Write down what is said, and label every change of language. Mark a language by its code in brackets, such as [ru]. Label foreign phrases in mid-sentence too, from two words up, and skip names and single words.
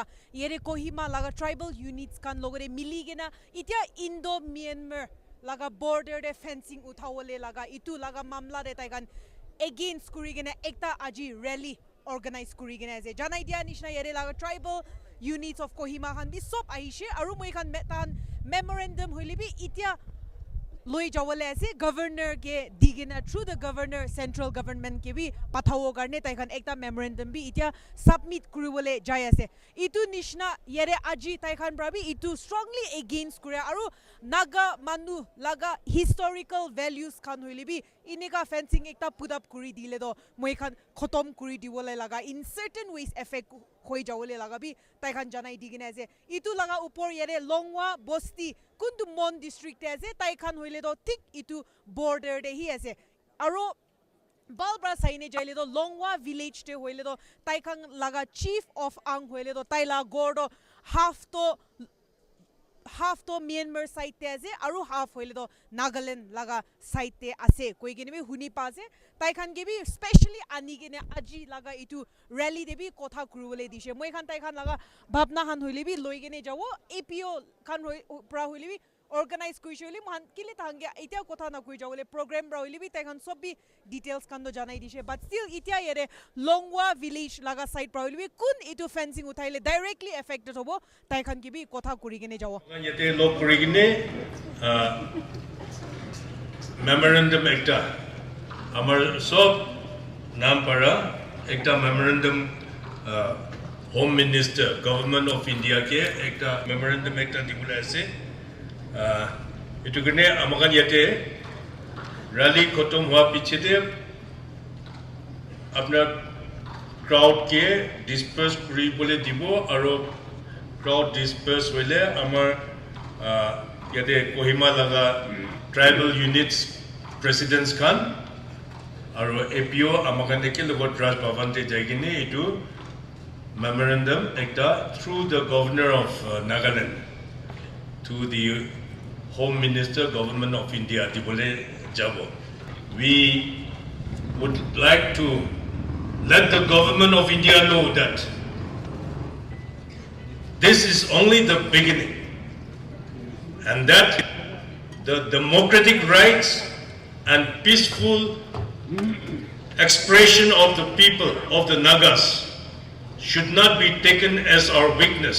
[nag] yere Kohima laga [en] tribal units [nag] khan logore miligena itia Indo Myanmar laga border de fencing uthawole laga itu laga mamla de tai kan against kurigena ekta aji [en] rally organize [nag] kurigena ase janai dia nishna yere laga [en] tribal units of Kohima [nag] khan bi sob ahishe aru moi khan metan memorandum hoilibi itia loi jawale ase governor ke digena [en] through the governor central government [nag] ke bi pathawo garne tai khan ekta memorandum bi itia submit kuriwole jai ase itu nishna yere aji tai khan prabi itu [en] strongly against [nag] kuria aru naga manu laga [en] historical values [nag] khan hoilibi ineka fencing ekta [en] put up [nag] kuri dile do moi khan khotom kuri diwole laga [en] in certain ways effect [nag] hoi jawole laga bi tai khan janai digena ase itu laga upor yere Longwa Bosti kundu Mon district ase tai khan hoile do tik itu border de hi ase aro balbra saine jaile do Longwa village te hoile do tai khan laga [en] chief of [nag] ang hoile do tai la gordo half to Myanmar side te ase aru half hoile do Nagaland laga side te ase koi gene bi huni pa ase tai khan ge bi specially ani gene aji laga itu rally de bi kotha kurule dishe moi khan tai khan laga bhabna khan hoile bi loi gene jawo APO khan pra hoile bi organize kuisholi man kile thangia itia kotha na kui jawole program bra hoile bi tai khan sob bi details kan do janai dishe [en] but still [nag] itia yere Longwa village laga side pra hoile bi kun itu fencing uthaile [en] directly affected [nag] hobo tai khan ki bi kotha kuri gene jawo yete log kuri gene memorandum ekta amar sob naam para ekta [en] memorandum home minister government of India [nag] ke ekta memorandum ekta dibule ase itu gene amakan yete rally khotom hua piche de apnar crowd ke disperse kuri bole dibo aro [en] crowd disperse [nag] hoile amar yete Kohima laga [en] tribal units presidents [nag] khan aro APO amakan deke logot Raj Bhavan te jaigine itu memorandum ekta [en] through the governor of Nagaland to the Home Minister Government of India [nag] dibole jabo [en] we would like to let the government of India know that this is only the beginning and that the democratic rights and peaceful expression of the people of the Nagas should not be taken as our weakness.